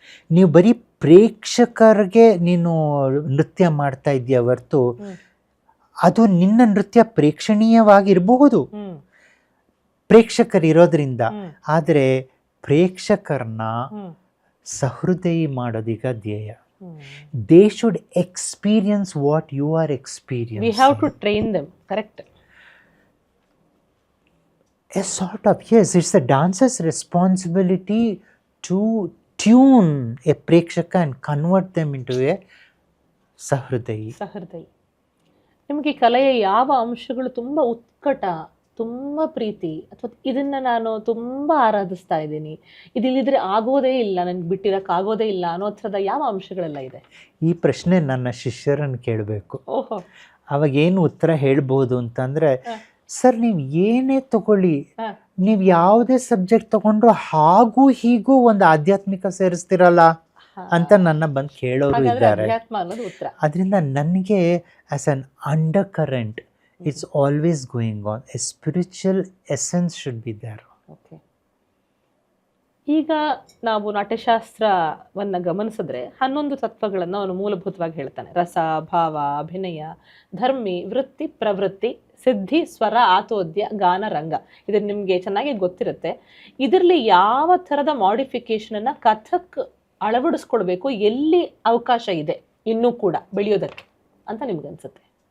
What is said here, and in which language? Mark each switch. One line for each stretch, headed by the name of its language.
Kannada: ನೀವು ಬರೀ ಪ್ರೇಕ್ಷಕರಿಗೆ ನೀನು ನೃತ್ಯ ಮಾಡ್ತಾ ಇದೆಯಾ ಹೊರತು ಅದು ನಿನ್ನ ನೃತ್ಯ ಪ್ರೇಕ್ಷಣೀಯವಾಗಿರಬಹುದು ಪ್ರೇಕ್ಷಕರಿರೋದ್ರಿಂದ, ಆದರೆ ಪ್ರೇಕ್ಷಕರನ್ನ ಸಹೃದಯಿ ಮಾಡೋದೀಗ ಧ್ಯೇಯ.
English: They should experience what you are experience. We have to train them. Correct. A sort of, yes, it's a dancer's responsibility to tune a ಪ್ರೇಕ್ಷಕ and convert them into a ಸಹೃದಯಿ.
Kannada: ನಿಮಗೆ ಕಲೆಯ ಯಾವ ಅಂಶಗಳು ತುಂಬ ಉತ್ಕಟ, ತುಂಬ ಪ್ರೀತಿ, ಅಥವಾ ಇದನ್ನು ನಾನು ತುಂಬ ಆರಾಧಿಸ್ತಾ ಇದ್ದೀನಿ, ಇದಿಲ್ಲದ್ರೆ ಆಗೋದೇ ಇಲ್ಲ, ನನಗೆ ಬಿಟ್ಟಿರೋಕ್ಕಾಗೋದೇ ಇಲ್ಲ ಅನ್ನೋ ಥರದ ಯಾವ ಅಂಶಗಳೆಲ್ಲ ಇದೆ? ಈ ಪ್ರಶ್ನೆ ನನ್ನ ಶಿಷ್ಯರನ್ನು ಕೇಳಬೇಕು. ಓಹೋ. ಅವಾಗೇನು ಉತ್ತರ ಹೇಳ್ಬೋದು ಅಂತಂದರೆ, ಸರ್ ನೀವು ಏನೇ ತಗೊಳ್ಳಿ, ನೀವು ಯಾವುದೇ ಸಬ್ಜೆಕ್ಟ್ ತಗೊಂಡ್ರು ಹಾಗೂ ಹೀಗೂ ಒಂದು ಆಧ್ಯಾತ್ಮಿಕ ಸೇರಿಸ್ತಿರಲ್ಲ ಅಂತ ನನ್ನ ಬಂದು ಕೇಳೋರು ಇದ್ದಾರೆ. ಅದರಿಂದ ನನಗೆ
English: As an undercurrent, it's always going on. A spiritual essence should be there. Okay.
Kannada: ಈಗ ನಾವು ನಾಟ್ಯಶಾಸ್ತ್ರವನ್ನು ಗಮನಿಸಿದ್ರೆ 11 ತತ್ವಗಳನ್ನು ಅವನು ಮೂಲಭೂತವಾಗಿ ಹೇಳ್ತಾನೆ. ರಸ, ಭಾವ, ಅಭಿನಯ, ಧರ್ಮಿ, ವೃತ್ತಿ, ಪ್ರವೃತ್ತಿ, ಸಿದ್ಧಿ, ಸ್ವರ, ಆತೋದ್ಯ, ಗಾನ, ರಂಗ. ಇದು ನಿಮಗೆ ಚೆನ್ನಾಗಿ ಗೊತ್ತಿರುತ್ತೆ. ಇದರಲ್ಲಿ ಯಾವ ಥರದ ಮಾಡಿಫಿಕೇಶನನ್ನು ಕಥಕ್ ಅಳವಡಿಸ್ಕೊಳ್ಬೇಕು, ಎಲ್ಲಿ ಅವಕಾಶ ಇದೆ ಇನ್ನೂ ಕೂಡ ಬೆಳೆಯೋದಕ್ಕೆ ಅಂತ ನಿಮ್ಗೆ ಅನ್ಸುತ್ತೆ?